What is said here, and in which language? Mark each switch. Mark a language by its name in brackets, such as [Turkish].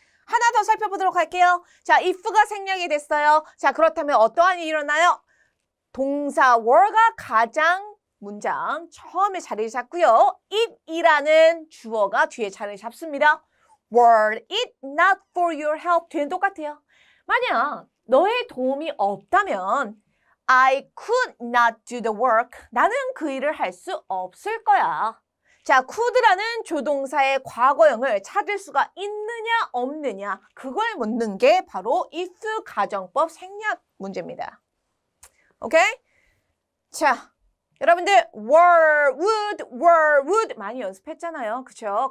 [Korean] 하나 더 살펴보도록 할게요. 자, if가 생략이 됐어요. 자, 그렇다면 어떠한 일이 일어나요? 동사 were가 가장 문장 처음에 자리를 잡고요. it이라는 주어가 뒤에 자리를 잡습니다. [English] Were it not for your help. [Korean] 뒤는 똑같아요. 만약 너의 도움이 없다면 [English] I could not do the work. [Korean] 나는 그 일을 할 수 없을 거야. 자, could라는 조동사의 과거형을 찾을 수가 있느냐 없느냐 그걸 묻는 게 바로 if 가정법 생략 문제입니다. 오케이? 자, 여러분들 were, would 많이 연습했잖아요. 그쵸?